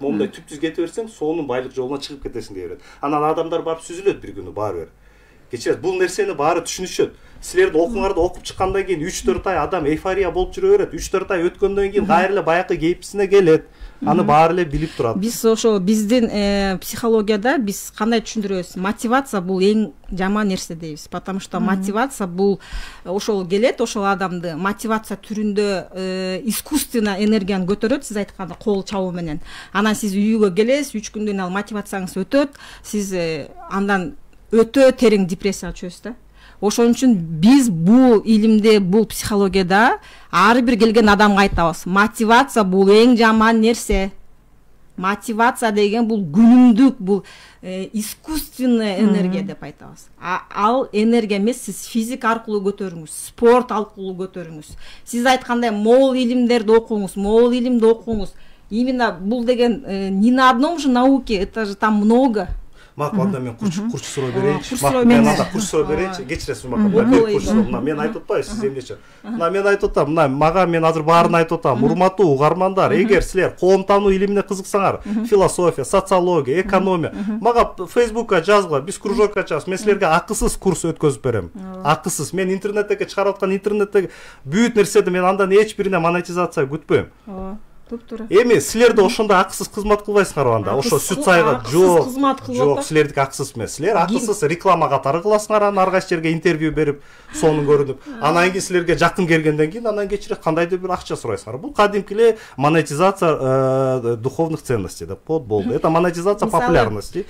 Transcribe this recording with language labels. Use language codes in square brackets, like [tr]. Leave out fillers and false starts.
[ky] Момундай түпсүз кете берсең, сонун байлык жолуна чыгып кетесиң деп берет. Анан адамдар барып сүзүлөт бир күнү баары бир. Кечирет, бул нерсени баары түшүнүшөт. Силердин окууңарды окуп чыккандан кийин 3-4 ай адам эйфория болуп жүрө берет. 3-4 ай өткөндөн кийин кайра эле баягы кейписине келет. Аны баары эле билип турат. Биз ошо биздин психологияда биз кандай түшүндүрөбүз? Мотивация бул эң жаман нерсе дейбиз. [ru] Потому что [ky] мотивация бул ошол келет, ошол адамды мотивация түрүндө искусственно энергияны көтөрөт, сиз айткандай кол чабуу менен. Анан сиз үйгө келесиз, 3 күндөн ал мотивацияңыз өтөт, сиз андан өтө терең депрессияга түшөсүз да. Ошон үчүн биз бул илимде, бул психологияда ар бир келген адамга айтабыз. Мотивация бул эң жаман нерсе. Мотивация деген бул күнүмдүк, бул [ru] искусственная энергия [ky] деп айтабыз. Ал энергия эмес, сиз физик аркылуу көтөрүңүз, спорт аркылуу көтөрүңүз. Сиз айткандай мол илимдерди окуңуз, мол илимди окуңуз. [ru] Именно [ky] бул деген [ru] не на одном же науке, это же там много. [ky] Анда мен курс суроо берейинчи. Мен анда курс суроо берейинчи. Кечиресиз Мына мен айтып атпайбы, сиз эмнечи? Мына мен айтып атам, мына мага мен азыр баарын айтып атам. Урматтуу угармандар, эгер силер коом таануу илимине кызыксаңар, философия, социология, экономия, мага Facebookка жазгыла, биз кружокко ачабыз. Мен силерге акысыз курс өткөзүп берем. Акысыз. Мен интернеттеги чыгарып аткан интернеттеги бүт нерседи мен андан эч бирине монетизация күтпөйм. Эми силерде ошондой акысыз кызмат кылбайсыңарбы анда? Ошо сүт сайга жок. Жок, силердики акысыз эмес. Силер акысыз реклама катары кыласыңар, анан ар кайсы жерге интервью берип, сонун көрүнүп. Анан кийин силерге жакын келгенден кийин анан кечире кандайдыр бир акча сурайсыңар. Бул кадимки эле [ru] монетизация духовных ценностей [ky] деп коет, болду. [ru] Это монетизация популярности.